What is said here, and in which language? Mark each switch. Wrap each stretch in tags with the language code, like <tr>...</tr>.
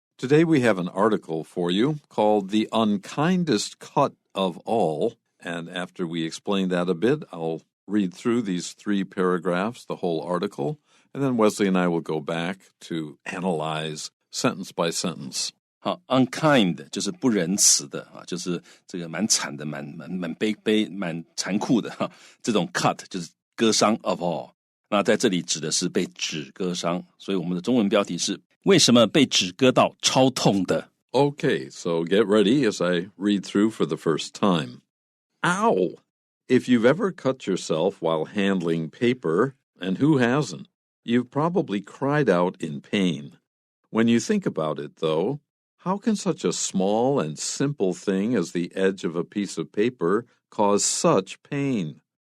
<en>Today we have an article for you called The Unkindest Cut of All. And after we explain that a bit, I'll read through these 3 paragraphs, the whole article, and then Wesley and I will go back to analyze sentence by sentence.</en> <zh>好 ，unkind 就是不仁慈的啊，就是这个蛮惨的、蛮悲、蛮残酷的哈。这种 cut 就是割伤 of all。那在这里指的是被纸割伤，所以我们的中文标题是为什么被纸割到超痛的</zh> <en>Okay, so get ready as I read through for the first time. Ow! If you've ever cut yourself while handling paper, and who hasn't, you've probably cried out in pain. When you think about it, though, how can such a small and simple thing as the edge of a piece of paper cause such pain?</en>